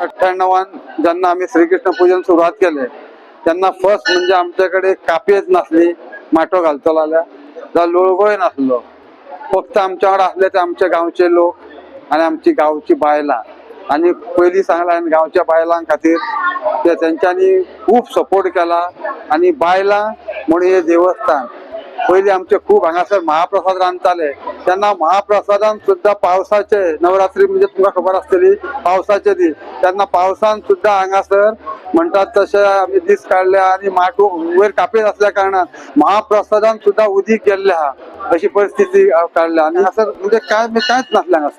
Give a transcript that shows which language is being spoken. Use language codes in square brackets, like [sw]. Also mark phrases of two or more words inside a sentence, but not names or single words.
[kok] 98 ज्यांना आम्ही श्रीकृष्ण पूजन सुरुवात केले त्यांना फर्स्ट म्हणजे आमच्याकडे कापयेच नासली, माटो घालतो जाल्यार लोळगोय नासलो, फक्त आमच्या वांगडा असले ते आमच्या गावचे लोक आणि आमची गावची बायलां। आणि पयलीं सांगला गावच्या बायलां खातीर ते तेंच्यांनी खूप सपोर्ट केला आणि बायलां म्हणून हे देवस्थान पयलीं आमचे खूप हांगासर महाप्रसाद रांदताले तेन्ना महाप्रसादान सुद्धा पावसाचे नवरात्री म्हणजे तुमकां खबर आसतली पावसाचे दीस तेन्ना पावसान सुद्धा हांगासर म्हणटात तशे आमी दीस काडले आणि माटू वयर कापयत असल्या कारणान महाप्रसादान सुद्धा उदीक गेल्ले हा अशी परिस्थिती काडल्या आणि हांगासर म्हणजे कांयच नासलें हांगासर।